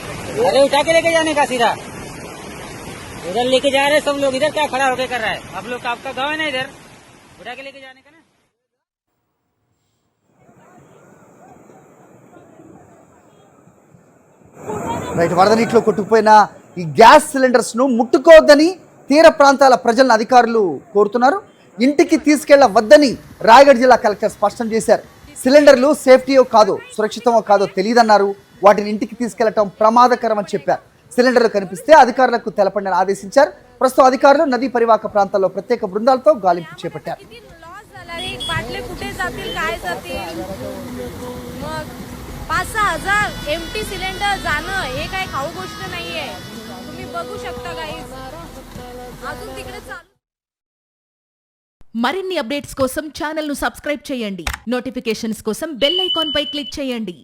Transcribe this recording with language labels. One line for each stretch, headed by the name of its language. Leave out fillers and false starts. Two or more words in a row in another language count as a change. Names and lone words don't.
Hindi: अरे उठा के लेके जाने का सीधा, उधर लेके जा रहे सब लोग, इधर क्या खड़ा होके कर रहा है? आप लोग आपका गाँव है ना, इधर उठा के लेके जाने का ना।
Telugu: రైట్, వరద నీటిలో కొట్టుకుపోయిన ఈ గ్యాస్ సిలిండర్స్ ను ముట్టుకోవద్దని తీర ప్రాంతాల ప్రజలను అధికారులు కోరుతున్నారు. ఇంటికి తీసుకెళ్లవద్దని రాయగఢ్ జిల్లా కలెక్టర్ స్పష్టం చేశారు. సిలిండర్లు సేఫ్టీయో కాదో సురక్షితమో కాదో తెలియదన్నారు. వాటిని ఇంటికి తీసుకెళ్లటం ప్రమాదకరం అని చెప్పారు. సిలిండర్లు కనిపిస్తే అధికారులకు తెలపండి తెలపండి. ప్రస్తుతం అధికారులు నదీ పరివాహక ప్రాంతాల్లో ప్రత్యేక బృందాలతో గాలింపు చేపట్టారు.
Marathi: बाटले कुठे जातील काय जातील, मग 5-6 हजार एमटी सिलेंडर जाणं हे काय खाऊ गोष्ट नाहीये. तुम्ही बघू शकता गाईज, अजून तिकडे चालू.
Telugu: మరిన్ని అప్డేట్స్ కోసం ఛానల్ ను సబ్స్క్రైబ్ చేయండి. నోటిఫికేషన్స్ కోసం
English: bell icon
Telugu: పై క్లిక్ చేయండి.